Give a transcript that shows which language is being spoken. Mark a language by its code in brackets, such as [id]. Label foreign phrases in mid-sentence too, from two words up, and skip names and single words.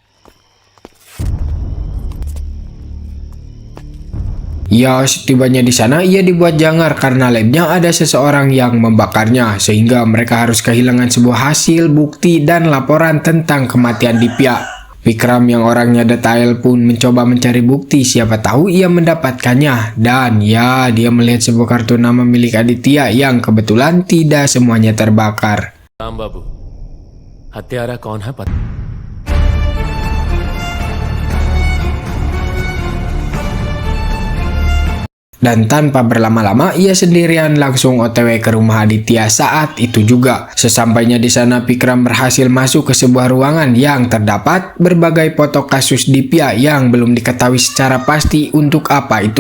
[id] Ya, setibanya di sana ia dibuat jangar karena labnya ada seseorang yang membakarnya, sehingga mereka harus kehilangan sebuah hasil, bukti, dan laporan tentang kematian Dipya. Vikram yang orangnya detail pun mencoba mencari bukti, siapa tahu ia mendapatkannya. Dan ya, dia melihat sebuah kartu nama milik Aditya yang kebetulan tidak semuanya terbakar. [hi] राम बाबू, हत्यारा कौन है पता? [id] Dan tanpa berlama-lama, ia sendirian langsung OTW ke rumah Aditya saat itu juga. Sesampainya di sana, Vikram berhasil masuk ke sebuah ruangan yang terdapat berbagai foto kasus Dipya yang belum diketahui secara pasti untuk apa itu.